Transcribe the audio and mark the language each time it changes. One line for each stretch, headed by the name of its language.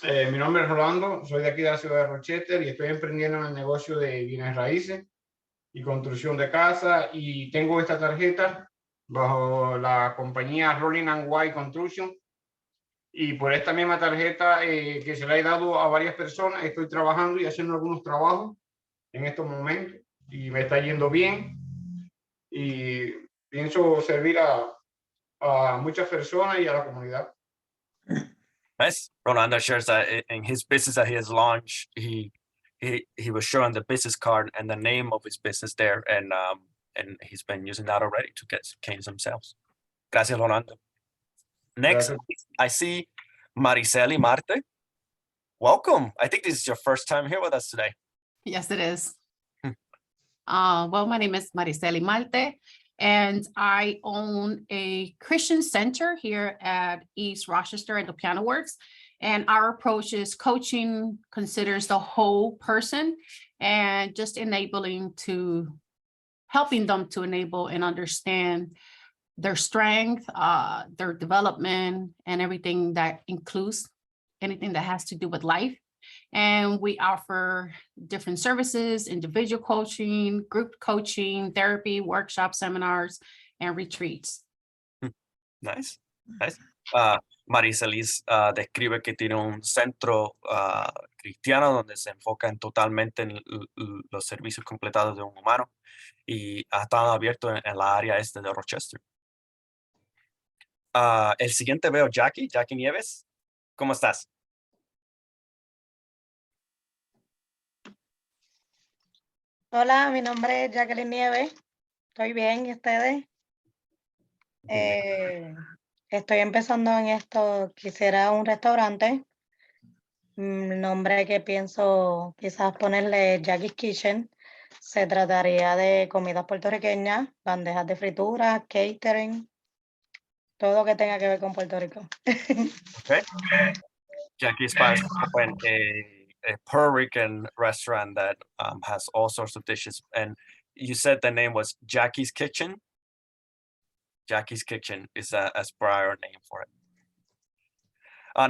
Spanish: Mi nombre es Rolando, soy de aquí de la ciudad de Rochester y estoy emprendiendo en el negocio de bienes raíces y construcción de casa, y tengo esta tarjeta bajo la compañía Rolling and White Construction, y por esta misma tarjeta que se la he dado a varias personas, estoy trabajando y haciendo algunos trabajos en estos momentos y me está yendo bien, y pienso servir a muchas personas y a la comunidad.
English: Nice. Rolando shares that in his business that he has launched, he was showing the business card and the name of his business there, and he's been using that already to get canes themselves.
Spanish: Gracias, Rolando.
English: Next,
Spanish: Gracias.
English: I see Mariceli Marte. Welcome. I think this is your first time here with us today. Yes, it is. Hmm. Well, my name is Mariceli Malte, and I own a Christian center here at East Rochester at the Piano Works. And our approach is coaching considers the whole person and just helping them to enable and understand their strength, their development, and everything that includes anything that has to do with life. And we offer different services, individual coaching, group coaching, therapy, workshops, seminars, and retreats. Nice, nice.
Spanish: Maricelis describe que tiene un centro cristiano donde se enfoca totalmente en los servicios completados de un humano, y ha estado abierto en la área este de Rochester. El siguiente veo Jackie Nieves. ¿Cómo estás? Hola, mi nombre es Jacqueline Nieves. Estoy bien, ¿y ustedes? Estoy empezando en esto. Quisiera un restaurante. Nombre que pienso quizás ponerle Jackie's Kitchen. Se trataría de comidas puertorriqueñas, bandejas de fritura, catering, todo que tenga que ver con Puerto Rico.
English: Okay. Jackie aspires to open a Puerto Rican restaurant that has all sorts of dishes. And you said the name was Jackie's Kitchen. Jackie's Kitchen is a Aspire name for it.